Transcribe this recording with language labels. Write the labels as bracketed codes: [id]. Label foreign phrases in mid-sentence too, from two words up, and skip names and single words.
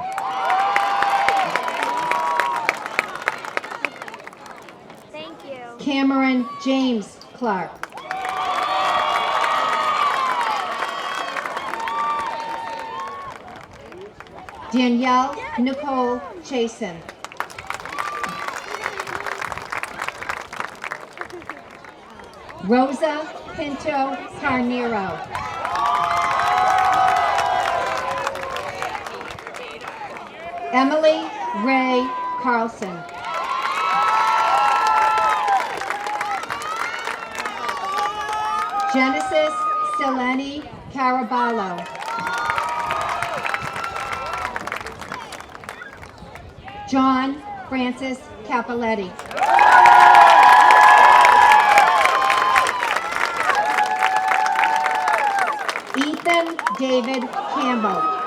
[en] Thank you. Cameron James Clark. Danielle Nicole Chasen. Rosa Pinto Carnero. Emily Ray Carlson. Genesis Selene Caraballo. John Francis Capoletti. Ethan David Campbell.